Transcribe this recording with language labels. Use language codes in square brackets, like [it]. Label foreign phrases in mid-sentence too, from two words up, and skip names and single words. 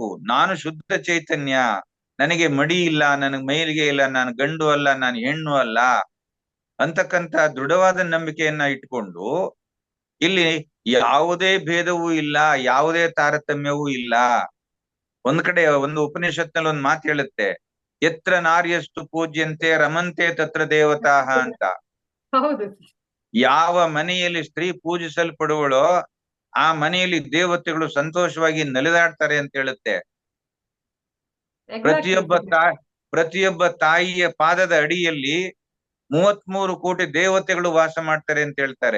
[kn] ನಾನು ಶುದ್ಧ ಚೈತನ್ಯ, ನನಗೆ ಮಡಿ ಇಲ್ಲ, ನನಗೆ ಮೈಲಿಗೆ ಇಲ್ಲ, ನಾನು ಗಂಡು ಅಲ್ಲ, ನಾನು ಹೆಣ್ಣು ಅಲ್ಲ ಅಂತಕ್ಕಂಥ ದೃಢವಾದ ನಂಬಿಕೆಯನ್ನ ಇಟ್ಕೊಂಡು, ಇಲ್ಲಿ ಯಾವುದೇ ಭೇದವೂ ಇಲ್ಲ, ಯಾವುದೇ ತಾರತಮ್ಯವೂ ಇಲ್ಲ. ಒಂದ್ ಕಡೆ ಒಂದು ಉಪನಿಷತ್ನಲ್ಲಿ ಒಂದು ಮಾತು ಹೇಳುತ್ತೆ, [sa] ಯತ್ರ ನಾರ್ಯಸ್ತು ಪೂಜ್ಯಂತೆ ರಮಂತೆ ತತ್ರ ದೇವತಾಹ ಅಂತ. [kn] ಯಾವ ಮನೆಯಲ್ಲಿ ಸ್ತ್ರೀ ಪೂಜಿಸಲ್ಪಡುವಳೋ ಆ ಮನೆಯಲ್ಲಿ ದೇವತೆಗಳು ಸಂತೋಷವಾಗಿ ನಲಿದಾಡ್ತಾರೆ ಅಂತ ಹೇಳುತ್ತೆ. ಪ್ರತಿಯೊಬ್ಬ ತಾಯಿಯ ಪಾದದ ಅಡಿಯಲ್ಲಿ 33 ಕೋಟಿ ದೇವತೆಗಳು ವಾಸ ಮಾಡ್ತಾರೆ ಅಂತ ಹೇಳ್ತಾರೆ.